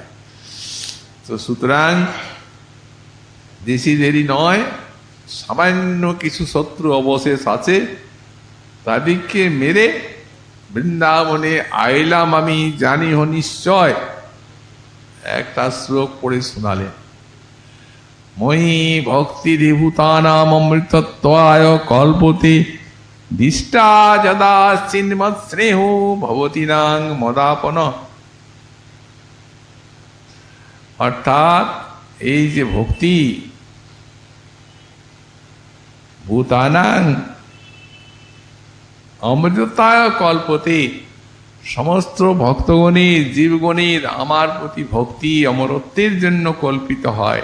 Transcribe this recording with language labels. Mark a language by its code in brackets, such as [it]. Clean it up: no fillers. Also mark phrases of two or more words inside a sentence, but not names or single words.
[bn] তো সুতরাং বেশি দেরি নয়, সামান্য কিছু শত্রু অবশেষ আছে, তাদেরকে মেরে বৃন্দাবনে আইলাম আমি, জানি হ নিশ্চয়। একটা শ্লোক পড়ে শোনালেন, [sa] মই ভক্তিরিভূতানাম অমৃতত্বায় কল্পতে, দিষ্টা যদা চিন্মৎ স্নেহ ভবতি নাং মদাপন। [bn] অর্থাৎ এই যে ভক্তি, [sa] ভূতানাং অমৃততায় কল্পতে, [bn] সমস্ত ভক্তগণের জীবগণের আমার প্রতি ভক্তি অমরত্বের জন্য কল্পিত হয়।